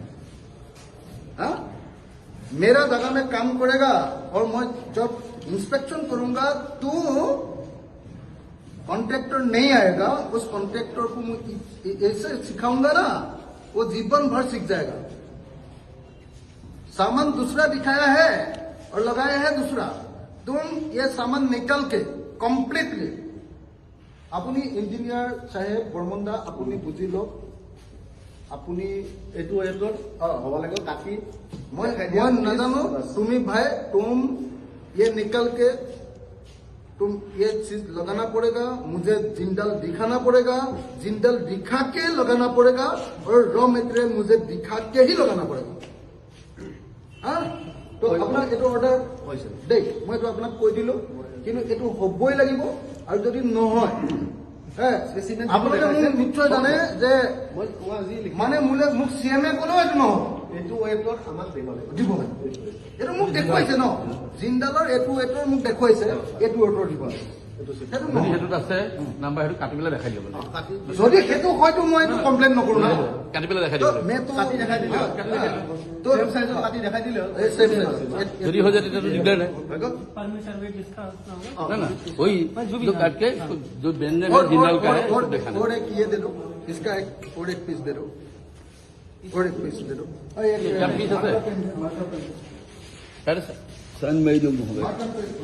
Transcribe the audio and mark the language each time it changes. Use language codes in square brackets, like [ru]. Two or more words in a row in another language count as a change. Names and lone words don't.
[hi] हाँ, मेरा जगह में काम करेगा और मैं जब इंस्पेक्शन करूंगा तो कॉन्ट्रैक्टर नहीं आएगा, उस कॉन्ट्रैक्टर को मैं ऐसे सिखाऊंगा ना, वो जीवन भर सीख जाएगा। सामान दूसरा दिखाया है और लगाया है दूसरा। तुम ये सामान निकल के कम्प्लीटली [as] আপুনি ইঞ্জিনিয়াৰ সাহেব বৰ্মনদা, আপুনি বুজি লওক। আপুনি এইটো এডত হ'ব লাগে কাটি, মই নাজানো। তুমি ভাই, [hi] तुम ये निकल के तुम ये चीज लगाना पड़ेगा, मुझे जिंदल दिखाना पड़ेगा, जिंदल दिखा के लगाना पड़ेगा और रॉ मेटेरियल मुझे दिखा के ही लगाना पड़ेगा। हाँ, तो [as] আপনার এইটো অর্ডার হয়েছে দেই, মই তো আপনাক কৈ দিলো, কিন্তু এইটো হবই লাগিব। আৰু যদি নহয় আপোনালোকে মোক নিশ্চয় জানে যে মানে মোক চিএমএ ক'লেও এইটো নহ'ব। এইটো ৱেটত আমাক দিব লাগে। এইটো মোক দেখুৱাইছে ন, জিন্দালৰ এইটো ৱেটৰ মোক দেখুৱাইছে, এইটো ৱেটৰ দিব লাগে। সেইটোত আছে নাম্বাৰ, সেইটো কাটি পেলাই দেখাই দিব। যদি সেইটো হয়তো মই এইটো কমপ্লেইন নকৰো না, কাটি পেলাই দেখাই দিব। কাটি দেখাই দিলে তো কাটি দেখাই দিলে যদি হৈ যায় তেতিয়াতো দিগদাৰ নাই। [hi] ना ना वही जो काट के जो बैंड में जिंदाल का है और एक ये दे दो, इसका और एक पीस दे दो, और एक पीस दे दो। क्या पीस है? सन में जो